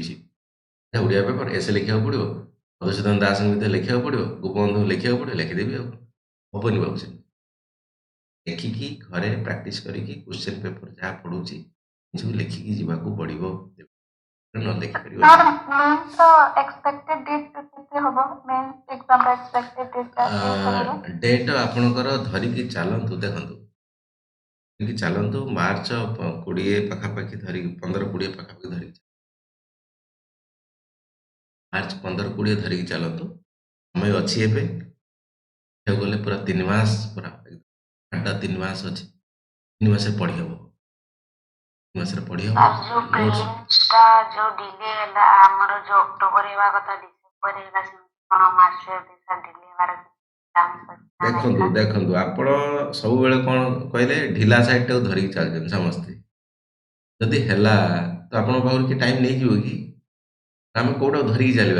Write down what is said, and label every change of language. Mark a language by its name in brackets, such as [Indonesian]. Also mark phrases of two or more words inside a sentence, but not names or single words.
[Odia] ସେ ଓଡ଼ିଆ ପେପର ଏସେ ଲେଖିବାକୁ ପଡ଼ିବ, ମଧୁସୂଦନ ଦାସଙ୍କ ଭିତରେ ଲେଖିବାକୁ ପଡ଼ିବ, ଗୋପବନ୍ଧୁଙ୍କୁ ଲେଖିବାକୁ ପଡ଼ିବ, ଲେଖିଦେବି, ଆଉ ହବନି ବାବୁ। ସେ ଲେଖିକି ଘରେ ପ୍ରାକ୍ଟିସ୍ କରିକି କ୍ୱେଶ୍ଚନ୍ ପେପର ଯାହା ପଢ଼ୁଛି ସବୁ ଲେଖିକି ଯିବାକୁ ପଡ଼ିବ, ନ ଲେଖିପାରିବ। [English] sir mains expected date କେତେ ହବ? mains exam ର expected date [Odia] ଡେଟ୍ ଆପଣଙ୍କର ଧରିକି ଚାଲନ୍ତୁ, ଦେଖନ୍ତୁ ଧରିକି ଚାଲନ୍ତୁ, ମାର୍ଚ୍ଚ 20 ପାଖାପାଖି ଧରିକି, 15-20 ପାଖାପାଖି ଧରିକି, ମାର୍ଚ୍ଚ 15-20 ଧରିକି ଚାଲନ୍ତୁ। ସମୟ ଅଛି, ଏବେ ଗଲେ ପୁରା 3 ମାସ, ପୁରା 3 ମାସ ଅଛି, 3 ମାସରେ ପଢ଼ି ହବ, 3 ମାସରେ ପଢ଼ି ହବ। जो प्रीलिम्स टा जो डिले ହେଲା, ଆମର जो ଅକ୍ଟୋବର ହେବା କଥା ଡିସେମ୍ବର ହେଲା, କ'ଣ ମାର୍ଚ୍ଚ ଡିଲେ ହେବାର ଚାନ୍ସ ଅଛି? ଦେଖନ୍ତୁ ଆପଣ ସବୁବେଳେ କ'ଣ କହିଲେ, ଢିଲା ସାଇଡ୍ଟାକୁ ଧରିକି ଚାଲୁଛନ୍ତି ସମସ୍ତେ। ଯଦି ହେଲା ତ ଆପଣଙ୍କ ପାଖରୁ କି ଟାଇମ୍ ନେଇଯିବ କି? ଆମେ କୋଉଟାକୁ ଧରିକି ଚାଲିବା?